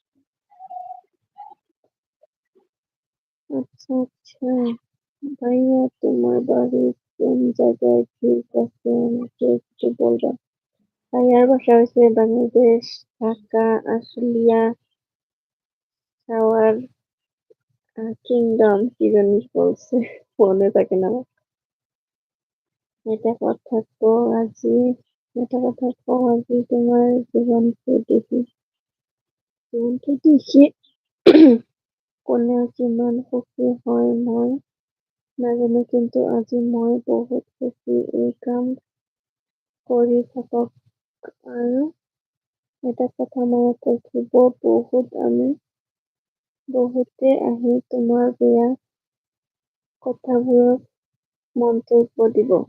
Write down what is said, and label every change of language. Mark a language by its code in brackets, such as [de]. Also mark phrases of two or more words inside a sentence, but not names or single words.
[bn] আচ্ছা আচ্ছা, ভাইয়া তোমার বাড়ি কোন জায়গায়, ঠিক আছে আমাকে একটু বলবা? ভাইয়ার বাসা হচ্ছে বাংলাদেশ, ঢাকা, আশুলিয়া, সাওয়ার কিংডম, কি জানিস বলছে, মনে থাকে না আমার। [as] এটা কথা তো আজি, এটা কথা তো আজি তোমার জীবনকে দেখি, জীবনকে দেখি কোনে কিমান সুখী হয় মই নাজানো, কিন্তু আজি মই বহুত সুখী। এই কাম কৰি থাকক আৰু এটা কথা মনত ৰাখিব, বহুতে আহি তোমাৰ বেয়া কথাবোৰত মন্তব্য দিব।